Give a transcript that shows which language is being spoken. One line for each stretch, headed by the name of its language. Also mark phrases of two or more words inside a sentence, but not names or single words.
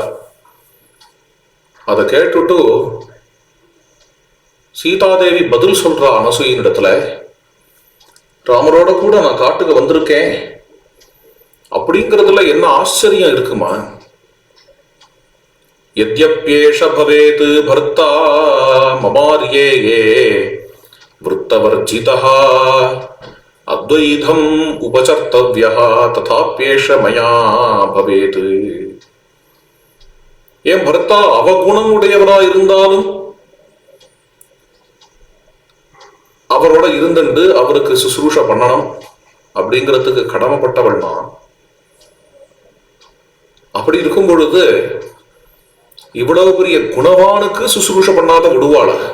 Tamil: அதை கேட்டுட்டு சீதாதேவி பதில் சொல்றா அனசூயின் இடத்துல, ராமரோட கூட நான் காட்டுக்கு வந்திருக்கேன் அப்படிங்கிறதுல என்ன ஆச்சரியம் இருக்குமா?
Sanskrit: यद्यप्येष भवेत् भर्ता ममार्ये ये वृत्तवर्जितः अद्वैतम् उपचर्तव्यः तथाप्येष मया भवेत्.
Tamil: என் பர்த்தா அவகுணம் உடையவரா இருந்தாலும் அவரோட இருந்துண்டு அவருக்கு சுசுரூஷ பண்ணணும் அப்படிங்கிறதுக்கு கடமைப்பட்டவள் தான். அப்படி இருக்கும் பொழுது இவ்வளவு பெரிய குணவானுக்கு சுசுரூஷ பண்ணாத விடுவாள?